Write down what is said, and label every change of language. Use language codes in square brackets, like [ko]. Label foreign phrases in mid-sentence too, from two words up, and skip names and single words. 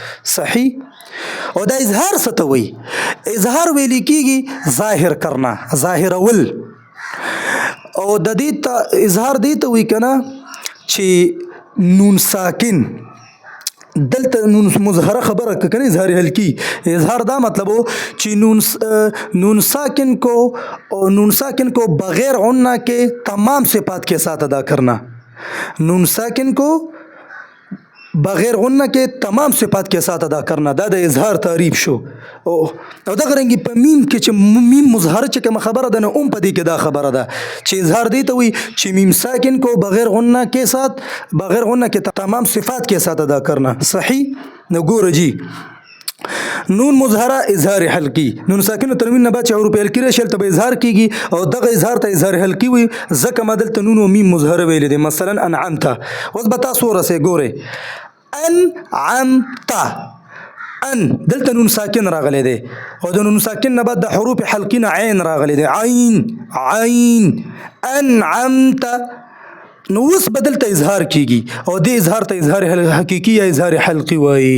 [ps] صحیح او دا اظهار څه ته وایي اظهار ویل کیږي [ur] ظاهر کرنا [ps] ظاهرول او د دې اظهار دې ته وایي کنه چې [ur] نون ساکن دلته نون مظهره خبره کنه اظهار حلقی اظهار دا مطلب ہو چې نون ساکن کو بغیر غنہ کے تمام صفات کے ساتھ ادا کرنا نون ساکن کو بغیر غنہ کے تمام صفات کے ساتھ ادا کرنا [ps] دا د اظهار تعریف شو او دغه رنګ په میم کې چې میم مظهر چې کوم خبره ده نو په دې کې دا خبره ده چې اظهار دی ته وي چې [ur] میم ساکن کو بغیر غنہ کے تمام صفات کے ساتھ ادا کرنا [ps] صحیح نو ګوره جی نون مظهره اظهار حلقي نون ساکن تنوین نه بعد چې حروف حلقي راشي ته به اظهار کیږي او دغه اظهار ته اظهار حلقي وي ځکه ما دلته نون او میم مظهره ویل دي مثلا انعمت اوس به تاسو ورسې ګوره انعمت ان دلته نون ساکن راغلی دی او د نون ساکن نه بعد د حروف حلقي نه عین راغلی دی عین انعمت نو اوس بدل ته اظهار کیږي او د اظهار ته اظهار حقيقي یا اظهار حلقي وایي.